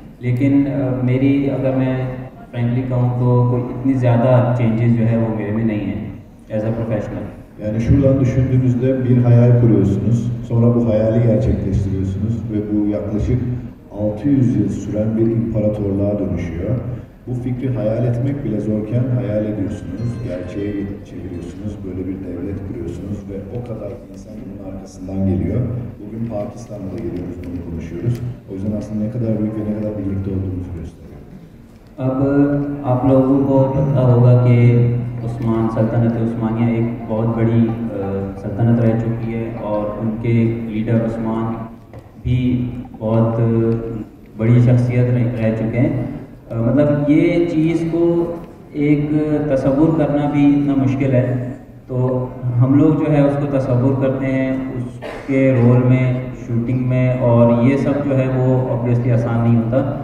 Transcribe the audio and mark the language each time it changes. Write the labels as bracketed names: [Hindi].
[Hindi] लेकिन मेरी अगर मैं फ्रेंकली कहूँ तो कोई इतनी ज़्यादा चेंजेस जो है वो मेरे में नहीं है [English] As a professional. [Turkish] Yani şuradan düşündüğünüzde bir hayal kuruyorsunuz, sonra bu hayali gerçekleştiriyorsunuz ve bu yaklaşık 600 yıl süren bir imparatorluğa dönüşüyor. Bu fikri hayal etmek bile zorken hayal ediyorsunuz, gerçeğe çeviriyorsunuz, böyle bir devlet kuruyorsunuz ve o kadar insan bunun arkasından geliyor. Bugün Pakistan'da da geliyoruz, bunu konuşuyoruz. O yüzden aslında ne kadar büyük ve ne kadar birlikte olduğumuzu gösteriyor. [Hindi] अब आप लोगों को पता होगा कि सल्तनत उस्मानिया एक बहुत बड़ी सल्तनत रह चुकी है, और उनके लीडर उस्मान भी बहुत बड़ी शख्सियत रह चुके हैं। मतलब ये चीज़ को एक तसव्वुर करना भी इतना मुश्किल है, तो हम लोग जो है उसको तसव्वुर करते हैं उसके रोल में, शूटिंग में, और ये सब जो है वो ऑब्वियसली आसान नहीं होता।